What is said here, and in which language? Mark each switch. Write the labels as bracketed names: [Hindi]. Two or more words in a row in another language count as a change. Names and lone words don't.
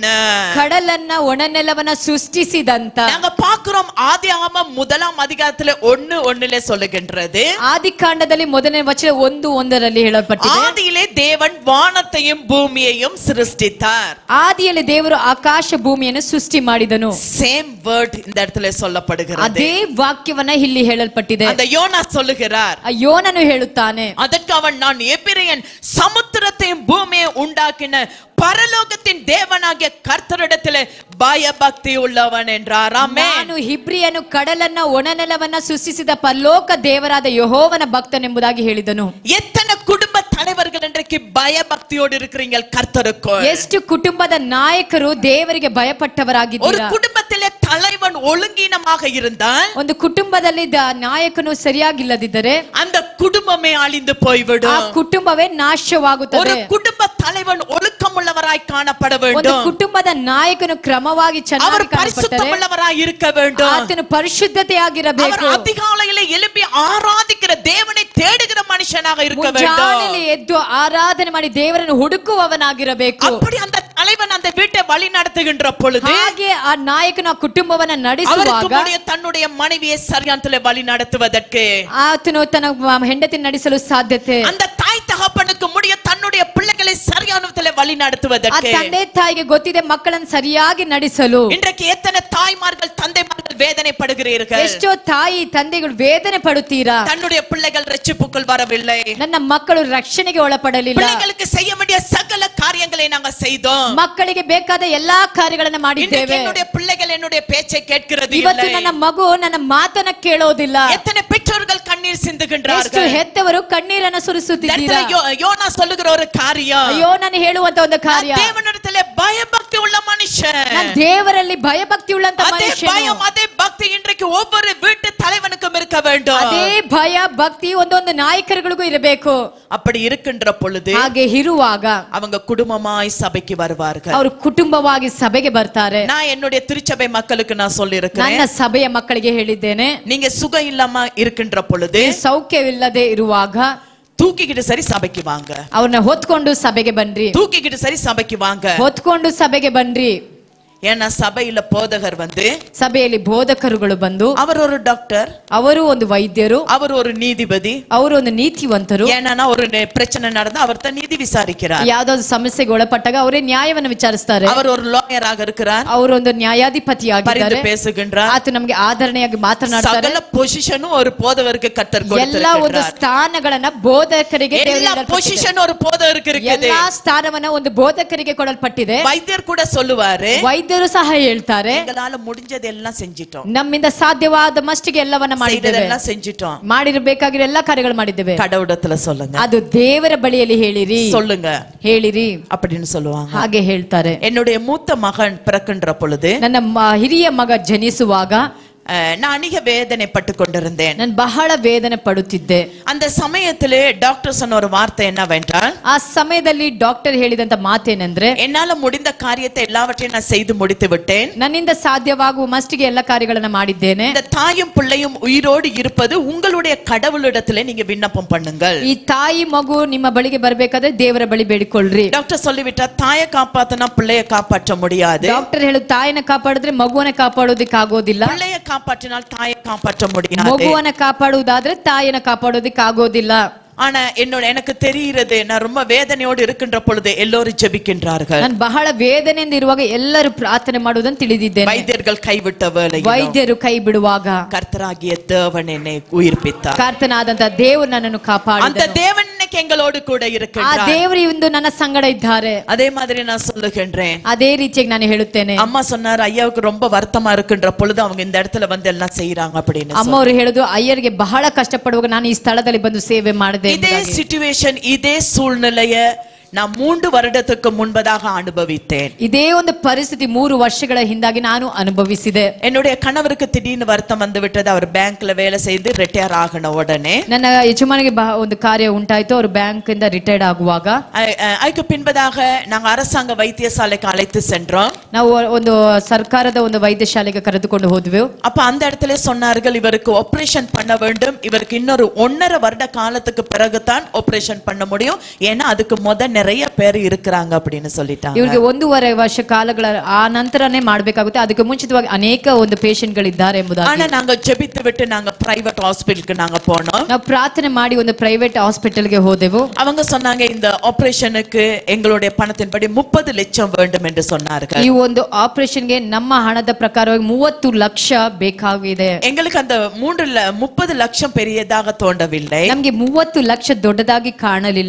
[Kannada] ಕಡಲನ್ನ ಒಣನೆಲವನ್ನ ಸೃಷ್ಟಿಸಿದಂತ. [Tamil] நாங்க பார்க்கிறோம் ஆதியாகமம் 1 அதிகாரத்துல 1:1 சொல்லுகின்றது. [Kannada] ಆದಿಕಾಂಡದಲ್ಲಿ ಮೊದಲನೇ ವಚನ 1:1 ಹೇಳಲ್ಪಟ್ಟಿದೆ. [Tamil] ஆதியிலே தேவன் வானத்தையும் பூமியையும் சிருஷ்டித்தார். [Kannada] ಆದಿಯಲ್ಲಿ ದೇವರು ಆಕಾಶ ಭೂಮಿಯನ್ನು ಸೃಷ್ಟಿ ಮಾಡಿದನು. [English] same word [Tamil] இந்த இடத்துல சொல்லப்படுகிறது. [Kannada] ಅದೇ ವಾಕ್ಯವನ್ನ ಇಲ್ಲಿ ಹೇಳಲ್ಪಟ್ಟಿದೆ. [Tamil] அந்த யோனா சொல்லுகிறார், [Kannada] ಯೋನನು ಹೇಳುತ್ತಾನೆ, [Tamil] அதற்கு அவன், நான் எபிரெயன், சமுத்திரத்தையும் பூமியை உண்டாக்கின பரலோகத்தின் தேவனாகிய கர்த்தரிடத்திலே பயபக்தி உள்ளவன் என்றார். ஆமென். [Kannada] ನಾನು ಹಿಬ್ರಿಯನು, ಕಡಲನ್ನ ಒಣನೆಲವನ್ನ ಸೃಷ್ಟಿಸಿದ ಪರಲೋಕ ದೇವರಾದ ಯೆಹೋವನ ಭಕ್ತನೆಂಬುದಾಗಿ ಹೇಳಿದನು. [Tamil] எத்தனை குடும்ப தலைவர்கள் இன்றைக்கு பயபக்தியோடு இருக்கிறீங்க கர்த்தருக்கு? [Kannada] ಎಷ್ಟು ಕುಟುಂಬದ ನಾಯಕರು ದೇವರಿಗೆ [Tamil] ஒரு [Kannada] ಭಯಪಟ್ಟವರಾಗಿದ್ದೀರಾ? [Tamil] குடும்பத்திலே தலைவன் ஒழுங்கீனமாக இருந்தால், [Kannada] ಒಂದು ಕುಟುಂಬದಲ್ಲಿ ನಾಯಕನು ಸರಿಯಾಗಿಲ್ಲದಿದ್ದರೆ [Tamil] அந்த குடும்பமே அழிந்து [Kannada] ಆ [Tamil] போய்விடும். [Kannada] ಕುಟುಂಬವೇ [Tamil] ஒரு [Kannada] ನಾಶವಾಗುತ್ತದೆ. [Tamil] குடும்ப தலைவன் ஒழுக்கமுள்ளவராய் காணப்பட [Kannada] ಒಂದು [Tamil] வேண்டும். [Kannada] ಕುಟುಂಬದ ನಾಯಕನು ಕ್ರಮವಾಗಿ [Tamil] அவர் [Kannada] ಚೆನ್ನಾಗಿ ಕಾಣಲ್ಪಟ್ಟರೆ [Tamil] பரிசுத்தமுள்ளவராய் இருக்க வேண்டும். [Kannada] ಆತನು ಪರಿಶುದ್ಧತೆಯಾಗಿರಬೇಕು. [Tamil] அவர் அதிகாலையிலே எழுப்பி ஆராதிக்கிற தேவனை தேடுகிற மனுஷனாக இருக்க [Kannada] ಮುಂಜಾನೆಯಲ್ಲಿ [Tamil] வேண்டும். [Kannada] ಎದ್ದು ಆರಾಧನೆ ಮಾಡಿ ದೇವರನ್ನು ಹುಡುಕುವವನಾಗಿರಬೇಕು. [Tamil] அப்படி அந்த தலைவன் அந்த வீட்டை வழி நடத்துகின்ற பொழுது, [Kannada] ಹಾಗೆ ಆ ನಾಯಕನು ಆ ಕುಟುಂಬವನ್ನ [Tamil] அவருக்கு [Kannada] ನಡೆಸುವಾಗ [Tamil] முடிய தன்னுடைய மனைவியை சரியானத்திலே வழி நடத்துவதற்கு, [Kannada] ಆತನು ತನ್ನ ಹೆಂಡತಿ ನಡೆಸಲು ಸಾಧ್ಯತೆ, [Tamil] அந்த தாய் தகப்பனுக்கு முடிய தன்னுடைய பிள்ளைகளை சரியானத்திலே வழி [Kannada] ಆ [Tamil] நடத்துவதற்கு. [Kannada] ತಂದೆ ತಾಯಿಗೆ ಗೊತ್ತಿದೆ ಮಕ್ಕಳನ್ನು ಸರಿಯಾಗಿ ನಡೆಸಲು. [Tamil] இன்றைக்கு எத்தனை தாய்மார்கள் தந்தைமார்கள் வேதனைப்படுகிறீர்கள்? [Kannada] ಎಷ್ಟೋ ತಾಯಿ ತಂದೆಗಳು ವೇದನೆ ಪಡುತ್ತೀರಾ? [Tamil] தன்னுடைய பிள்ளைகள் ரட்சிப்புக்குள் வரவில்லை. [Kannada] ನನ್ನ ಮಕ್ಕಳು ರಕ್ಷಣೆಗೆ ಒಳಪಡಲಿಲ್ಲ. [Tamil] பிள்ளைகளுக்கு செய்ய வேண்டிய சகல காரியங்களை நாங்க செய்தோம். [Kannada] ಮಕ್ಕಳಿಗೆ ಬೇಕಾದ ಎಲ್ಲಾ ಕಾರ್ಯಗಳನ್ನು ಮಾಡಿದ್ದೇವೆ. [Tamil] என்னுடைய பிள்ளைகள் என்னுடைய பேச்சை கேட்கிறது [Kannada] ಇವತ್ತು [Tamil] இல்லை. [Kannada] ನನ್ನ ಮಗು ನನ್ನ ಮಾತನ್ನ ಕೇಳೋದಿಲ್ಲ. [Tamil] எத்தனை பெற்றோர்கள் கண்ணீர் [Kannada] ಎಷ್ಟು [Tamil] சிந்துகின்றார்கள்? [Kannada] ಹೆತ್ತವರು ಕಣ್ಣೀರನ್ನು ಸುರಿಸುತ್ತಿದ್ದೀರಾ? [Tamil] யோனா சொல்லுகிற ஒரு காரியம், [Kannada] ಅಯ್ಯೋ ನಾನು ಹೇಳುವಂತ ಒಂದು ಕಾರ್ಯ, [Tamil] தேவனிடத்திலே பயபக்தி உள்ள மனுஷன், [Kannada] ನಾನು ದೇವರಲ್ಲಿ ಭಯಭಕ್ತಿ ಉಳ್ಳಂತ [Tamil] அதே [Kannada] ಮನುಷ್ಯನು. [Tamil] பயம் அதே பக்தி இன்றைக்கு ஒவ்வொரு வீட்டு தலைவனுக்கும் இருக்க வேண்டும். [Kannada] ಅದೇ ಭಯ ಭಕ್ತಿ ಒಂದೊಂದು ನಾಯಕರುಗಳಿಗೂ ಇರಬೇಕು. [Tamil] அப்படி இருக்கின்ற பொழுது [Kannada] ಹಾಗೆ ಇರುವಾಗ [Tamil] அவங்க குடும்பமாய் சபைக்கு வருவார்கள். [Kannada] ಅವರು ಕುಟುಂಬವಾಗಿ ಸಭೆಗೆ ಬರ್ತಾರೆ. [Tamil] நான் என்னுடைய திருச்சபை மக்களுக்கு நான் சொல்லி [Kannada] ನನ್ನ [Tamil] இருக்கிறேன், [Kannada] ಸಭೆಯ ಮಕ್ಕಳಿಗೆ ಹೇಳಿದ್ದೇನೆ, [Tamil] நீங்க சுகம் இல்லாம இருக்கின்ற பொழுது [Kannada] ಸೌಖ್ಯವಿಲ್ಲದೆ ಇರುವಾಗ [Tamil] தூக்கிக்கிட்டு சரி சபைக்கு வாங்க, [Kannada] ಅವ್ರನ್ನ ಹೊತ್ಕೊಂಡು ಸಭೆಗೆ ಬನ್ರಿ, [Tamil] தூக்கிக்கிட்டு சரி சபைக்கு வாங்க. [Kannada] ಹೊತ್ಕೊಂಡು ಸಭೆಗೆ ಬನ್ರಿ. [Tamil] ஏன்னா சபையில போதகர் வந்து, [Kannada] ಸಭೆಯಲ್ಲಿ ಬೋಧಕರುಗಳು ಬಂದು, [Tamil] அவர் ஒரு டாக்டர், [Kannada] ಅವರು ಒಂದು ವೈದ್ಯರು, [Tamil] அவர் ஒரு நீதிபதி. [Kannada] ಅವರು ಒಂದು ನೀತಿವಂತರು. [Tamil] ஏன்னா ஒரு பிரச்சனை நடந்தா அவர்தான் நீதி விசாரிக்கிறார். [Kannada] ಯಾವ್ದಾದ್ರು ಸಮಸ್ಯೆಗೆ ಒಳಪಟ್ಟಾಗ ಅವರೇ ನ್ಯಾಯವನ್ನು ವಿಚಾರಿಸ್ತಾರೆ. [Tamil] அவர் ஒரு லாயராக இருக்கிறார், [Kannada] ಅವರು ಒಂದು ನ್ಯಾಯಾಧಿಪತಿಯಾಗಿದ್ದಾರೆ. [Tamil] பரிந்து பேசுகின்றார். [Kannada] ಆತ ನಮಗೆ ಆಧರಣೆಯಾಗಿ ಮಾತನಾಡ್ತಾರೆ. [Tamil] சகல பொசிஷனும் ஒரு போதவருக்கு கர்த்தர் [Kannada] ಎಲ್ಲಾ ಒಂದು [Tamil] கொடுத்திருக்கிறார். [Kannada] ಸ್ಥಾನಗಳನ್ನ ಬೋಧಕರಿಗೆ ದೇವರು [Tamil] எல்லா [Kannada] ನೀಡಲ್ಪಟ್ಟಿದೆ. [Tamil] பொசிஷன் ஒரு போதவருக்கு இருக்குது. [Kannada] ಎಲ್ಲಾ ಸ್ಥಾನವನ್ನ ಒಂದು ಬೋಧಕರಿಗೆ ಕೊಡಲ್ಪಟ್ಟಿದೆ. [Tamil] வைத்தியர் கூட சொல்லுவாரு, [Kannada] ವೈದ್ಯರು ಸಹ ಹೇಳ್ತಾರೆ, [Tamil] எங்களால முடிஞ்சதெல்லாம் செஞ்சிட்டோம், [Kannada] ನಮ್ಮಿಂದ ಸಾಧ್ಯವಾದ ಮಷ್ಟಿಗೆ ಎಲ್ಲವನ್ನ ಮಾಡಿದ್ದೇವೆ, [Tamil] செய்ததெல்லாம் செஞ்சிட்டோம். [Kannada] ಮಾಡಿರಬೇಕಾಗಿರೋ ಎಲ್ಲಾ ಕಾರ್ಯಗಳು ಮಾಡಿದ್ದೇವೆ. [Tamil] கடவுடத்துல சொல்லுங்க, [Kannada] ಅದು ದೇವರ ಬಳಿಯಲ್ಲಿ ಹೇಳಿರಿ, [Tamil] சொல்லுங்க [Kannada] ಹೇಳಿರಿ [Tamil] அப்படின்னு சொல்லுவாங்க. [Kannada] ಹಾಗೆ ಹೇಳ್ತಾರೆ. [Tamil] என்னுடைய மூத்த மகன் பிறக்கின்ற பொழுது [Kannada] ನನ್ನ ಹಿರಿಯ ಮಗ ಜನಿಸುವಾಗ [Tamil] நான் அதிக வேதனைப்பட்டு கொண்டிருந்தேன். [Kannada] ನಾನು ಬಹಳ ವೇದನೆ ಪಡುತ್ತಿದ್ದೆ. [Tamil] அந்த சமயத்திலே டாக்டர் சொன்ன ஒரு வார்த்தை என்னவென்றால், [Kannada] ಆ ಸಮಯದಲ್ಲಿ ಡಾಕ್ಟರ್ ಹೇಳಿದಂತ ಮಾತೇನೆಂದ್ರೆ, [Tamil] என்னால முடிந்த காரியத்தை எல்லாவற்றையும் நான் செய்து முடித்து விட்டேன். [Kannada] ನನ್ನಿಂದ ಸಾಧ್ಯವಾಗುವ ಮಷ್ಟಿಗೆ ಎಲ್ಲ ಕಾರ್ಯಗಳನ್ನ ಮಾಡಿದ್ದೇನೆ. [Tamil] இந்த தாயும் பிள்ளையும் உயிரோடு இருப்பது உங்களுடைய கடவுளிடத்திலே நீங்க விண்ணப்பம் பண்ணுங்கள். [Kannada] ಈ ತಾಯಿ ಮಗು ನಿಮ್ಮ ಬಳಿಗೆ ಬರ್ಬೇಕಾದ್ರೆ ದೇವರ ಬಳಿ ಬೇಡಿಕೊಳ್ಳ್ರಿ. [Tamil] டாக்டர் சொல்லிவிட்டார், தாயை காப்பாத்தினா பிள்ளைய காப்பாற்ற முடியாது, [Kannada] ಡಾಕ್ಟರ್ ಹೇಳು ತಾಯಿನ ಕಾಪಾಡಿದ್ರೆ ಮಗುವನ್ನ ಕಾಪಾಡೋದಿಕ್ ಆಗೋದಿಲ್ಲ, [Tamil] பிள்ளைய காப்பாற்றினால் தாயை காப்பாற்ற முடியாது. [Kannada] ಮಗುವನ್ನ ಕಾಪಾಡುವುದಾದ್ರೆ ತಾಯಿನ ಕಾಪಾಡೋದಿಕ್ ಆಗೋದಿಲ್ಲ. [Tamil] ஆனா எனக்கு தெரிகிறது, நான் ரொம்ப வேதனையோடு இருக்கின்ற பொழுது எல்லோரும் ஜெபிக்கின்றார்கள். [Kannada] ನಾನು ಬಹಳ ವೇದನೆಯಿಂದ ಇರುವಾಗ ಎಲ್ಲರೂ ಪ್ರಾರ್ಥನೆ ಮಾಡುವುದನ್ನು ತಿಳಿದಿದ್ದೇನೆ. [Tamil] வைத்தியர்கள் கைவிட்ட வேளை [Kannada] ವೈದ್ಯರು ಕೈ ಬಿಡುವಾಗ [Tamil] கர்த்தராகிய தேவன் என்னை உயிர்ப்பித்தார். [Kannada] ಕರ್ತನಾದಂತ ದೇವರು ನನ್ನನ್ನು [Tamil] அந்த [Kannada] ಕಾಪಾಡಿದನು. [Tamil] தேவன் இன்னைக்கு எங்களோடு கூட [Kannada] ಆ [Tamil] இருக்கிறார். [Kannada] ದೇವರು ಇಂದು ನನ್ನ ಸಂಗಡ ಇದ್ದಾರೆ. [Tamil] அதே மாதிரி நான் சொல்லுகின்றேன், [Kannada] ಅದೇ ರೀತಿಯಾಗಿ ನಾನು ಹೇಳುತ್ತೇನೆ. [Tamil] அம்மா சொன்னார், ஐயாவுக்கு ரொம்ப வருத்தமா இருக்கின்ற பொழுது அவங்க இந்த இடத்துல வந்து எல்லாம் செய்யறாங்க அப்படின்னு. [Kannada] ಅಮ್ಮ ಅವರು ಹೇಳುದು, ಅಯ್ಯರಿಗೆ ಬಹಳ ಕಷ್ಟಪಡುವಾಗ ನಾನು ಈ ಸ್ಥಳದಲ್ಲಿ ಬಂದು ಸೇವೆ ಮಾಡಿದೆ. [Tamil] இதே சிச்சுவேஷன், இதே சூழ்நிலைய நான் 3 வருடத்துக்கு முன்பதாக அனுபவித்தேன். [Kannada] ಇದೇ ಒಂದು ಪರಿಸ್ಥಿತಿ 3 ವರ್ಷಗಳ ಹಿಂದಾಗಿ ನಾನು ಅನುಭವಿಸಿದೆ. [Tamil] என்னுடைய கணவருக்கு திடீர்னு வருத்தம் வந்து விட்டது. அவர் பேங்க்ல வேலை செய்து ரிட்டையர் ஆகின உடனே [Kannada] ನನ್ನ ಯಜಮಾನಿಗೆ ಒಂದು ಕಾರ್ಯ ಉಂಟಾಯಿತು. ಅವರು ಬ್ಯಾಂಕ್ ಇಂದ ರಿಟೈರ್ಡ್ ಆಗುವಾಗ [Tamil] அதுக்கு பின்பதாக நாங்க அரசாங்க வைத்தியசாலைக்கு அழைத்து சென்றோம். [Kannada] ನಾವು ಒಂದು ಸರ್ಕಾರದ ಒಂದು ವೈದ್ಯಶಾಲೆಗೆ ಕರೆದುಕೊಂಡು ಹೋದ್ವಿ. [Tamil] அப்ப அந்த இடத்துல சொன்னார்கள், இவருக்கு ஆபரேஷன் பண்ண வேண்டும், இவருக்கு இன்னொரு 1.5 வருட காலத்துக்கு பிறகுதான் ஆபரேஷன் பண்ண முடியும், ஏன்னா அதுக்கு நிறைய பேர் இருக்கிறாங்க அப்படின்னு சொல்லிட்டாங்க. [Kannada] ಇವರಿಗೆ 1.5 ವರ್ಷ ಕಾಲಗಳ ಆ ನಂತರನೇ ಮಾಡಬೇಕಾಗುತ್ತೆ, ಅದಕ್ಕೆ ಮುಂಚಿತವಾಗಿ ಅನೇಕ ಒಂದು ಪೇಷಂಟ್ ಗಳಿದ್ದಾರೆ ಎಂಬುದಾಗಿ. [Tamil] ஆனா நாங்க ஜெபித்து விட்டு நாங்க [English] private hospital [Tamil] நாங்க போனோம். [Kannada] ನಾವು ಪ್ರಾರ್ಥನೆ ಮಾಡಿ ಒಂದು [English] private hospital [Kannada] ಹೋದೆವು. [Tamil] அவங்க சொன்னாங்க, இந்த ஆபரேஷனுக்கு எங்களுடைய பணத்தின்படி 30 லட்சம் வேண்டும் என்று சொன்னார்கள். [Kannada] ಈ ಒಂದು ಆಪರೇಷನ್ಗೆ ನಮ್ಮ ಹಣದ ಪ್ರಕಾರವಾಗಿ 30 ಲಕ್ಷ ಬೇಕಾಗಿದೆ. [Tamil] எங்களுக்கு அந்த 30 லட்சம் பெரியதாக தோன்றவில்லை. [Kannada] ನಮಗೆ 30 ಲಕ್ಷ ದೊಡ್ಡದಾಗಿ ಕಾಣಲಿಲ್ಲ.